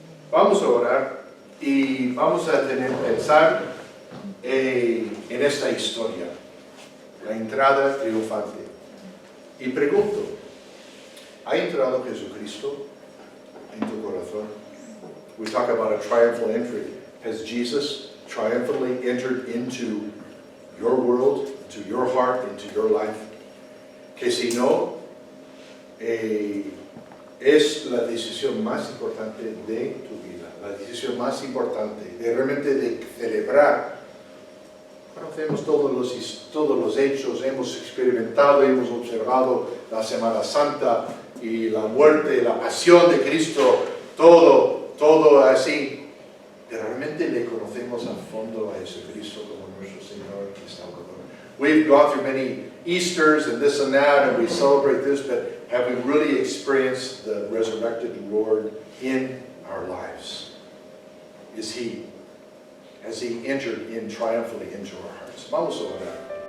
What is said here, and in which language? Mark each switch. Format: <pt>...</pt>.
<es>Vamos a orar y vamos a pensar en esta historia, la entrada triunfante. Y pregunto, ¿ha entrado Jesucristo en tu corazón?</es> <en>We talk about a triumphal entry. Has Jesus triumphantly entered into your world, into your heart, into your life?</en> <es>Que si no, es la decisión más importante de tu vida, la decisión más importante de realmente de celebrar. Conocemos todos los hechos, hemos experimentado, hemos observado la Semana Santa y la muerte, la pasión de Cristo, todo así. Pero realmente le conocemos a fondo a Jesucristo como nuestro Señor y Salvador.</es> <en>We've gone through many Easters and this and that, and we celebrate this, but have we really experienced the resurrected Lord in our lives? Has He entered in triumphantly into our hearts?</en> <es>Vamos a orar.</es>